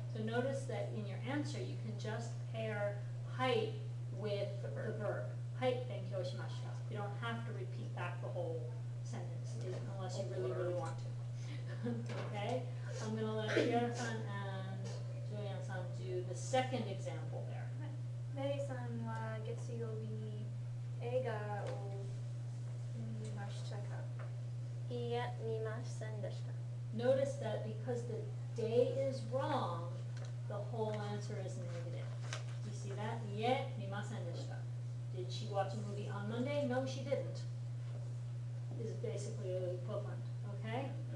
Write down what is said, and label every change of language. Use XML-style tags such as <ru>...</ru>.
<en>So notice that in your answer, you can just pair "はい" with the verb.</en> <ja>はい、勉強しました.</ja> <en>You don't have to repeat back the whole sentence, unless you really, really want to. Okay, I'm gonna let Kiara-san and Julian-san do the second example there.</en> <ja>メリーさんは月曜日に映画を見ましたか？いいえ、見ませんでした。</ja> <en>Notice that because the day is wrong, the whole answer is negative. Do you see that?</en> <ja>いえ、見ませんでした.</ja> <en>Did she watch a movie on Monday? No, she didn't. Is basically the equivalent, okay?</en>